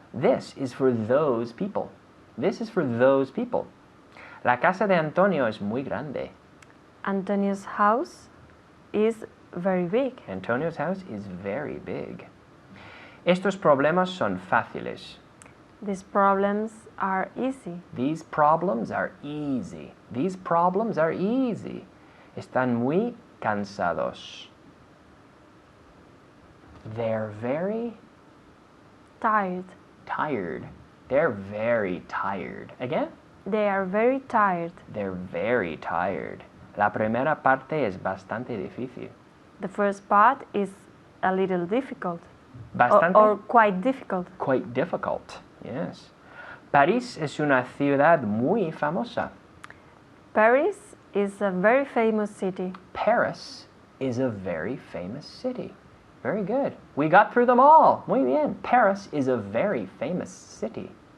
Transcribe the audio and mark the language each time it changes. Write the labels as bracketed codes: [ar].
[en] This is for those people. This is for those people. [es] La casa de Antonio es muy grande. [en] Antonio's house is very big. Antonio's house is very big. [es] Estos problemas son fáciles. [en] These problems are easy. These problems are easy. These problems are easy. [es] Están muy cansados. [en] They're very Tired. tired. They're very tired. Again? They are very tired. They're very tired. [es] La primera parte es bastante difícil. [en] The first part is a little difficult. [es] Bastante? [en] Or quite difficult. Quite difficult. Yes. [es] París es una ciudad muy famosa. [en] Paris is a very famous city. Paris is a very famous city. Very good. We got through them all. [es] Muy bien. [en] Paris is a very famous city.